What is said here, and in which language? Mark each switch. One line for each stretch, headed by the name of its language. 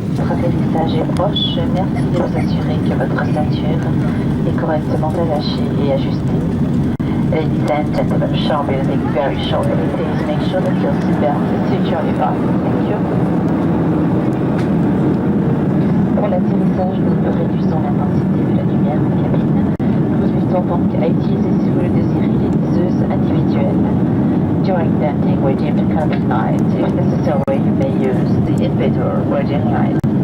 French: atterrissage est proche, merci de vous assurer que votre ceinture est correctement attachée et ajustée.
English: Ladies and gentlemen, sharp building very shortly. Please make sure that your seatbelt is securely fastened. Thank you.
French: Pour l'atterrissage, nous réduisons l'intensité de la lumière en cabine. Nous vous invitons donc à utiliser, si vous le désirez, les liseuses individuelles.
English: During landing, we dim the cabin lights. If necessary, you may use the individual working light.